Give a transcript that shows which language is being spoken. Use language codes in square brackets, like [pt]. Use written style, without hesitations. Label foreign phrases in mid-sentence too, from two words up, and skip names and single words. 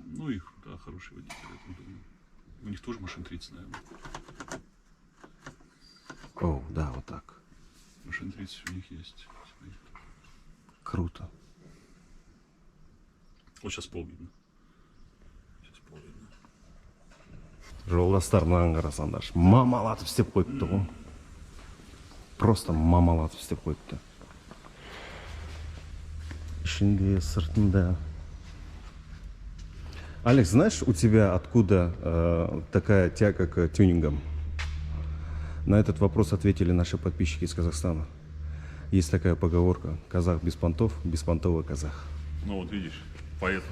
[ru] Ну, их, да, хорошие водители, я так думаю. У них тоже машин 30, наверное. О, да, вот так. Машин 30 у них есть. Смотри. Круто. Вот сейчас пол видно. Сейчас пол видно. [kk] Жолдастарынан қарасаңдар мамалатып істеп қойыпты ғой. Просто мамалатып істеп қойыпты. Ішінде, сыртында. [ru] Алекс, знаешь, у тебя откуда такая тяга к тюнингам? На этот вопрос ответили наши подписчики из Казахстана. Есть такая поговорка: казах без понтов, беспонтовый казах. Ну вот видишь, поэтому.